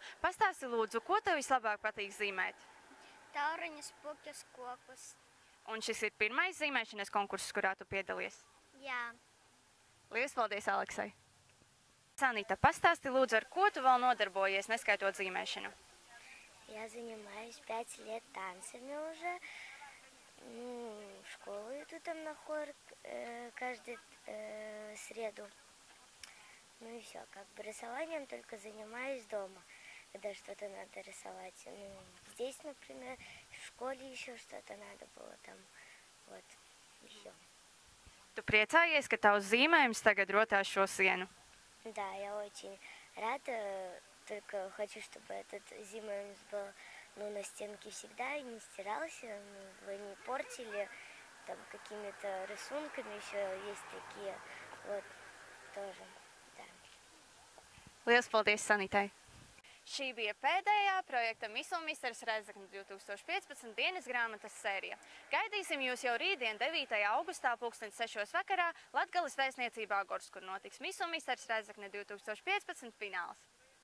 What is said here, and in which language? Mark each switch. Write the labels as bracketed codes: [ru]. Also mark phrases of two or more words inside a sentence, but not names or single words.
[lv] Pastāsti lūdzu, ko tev vislabāk patīk zīmēt? Tauriņus, puķus, kokus. Un šis ir pirmais zīmēšanas konkurss, kurā tu piedalies? Jā. Lielas paldies, Aleksai! Sanita, pastāsti lūdzu, ar ko tu vēl nodarbojies, neskaitot zīmēšanu? [ru] Я занимаюсь 5 лет танцами уже. В школу иду там на хор каждую среду. Ну и все, как бы рисованием только занимаюсь дома, когда что-то надо рисовать. Ну, здесь, например, в школе еще что-то надо было там, вот, и все. [lv] Tu priecājies, ka tavs zīmējums tagad rotās šo sienu? [ru] Да, я очень рада только хочу, чтобы этот зимой был, ну, на стенке всегда и не стирался, ну, вы не портили там какими-то рисунками, еще есть такие, вот, тоже, да. [lv] Lielas paldies Sanitai! Šī bija pēdējā projekta Miss un Misters Rēzekne 2015 dienas grāmatas sērija. Gaidīsim jūs jau rītdien 9. augustā 6:00 vakarā Latgales vēstniecībā Gors, kur notiks Miss un Misters Rēzekne 2015 fināls.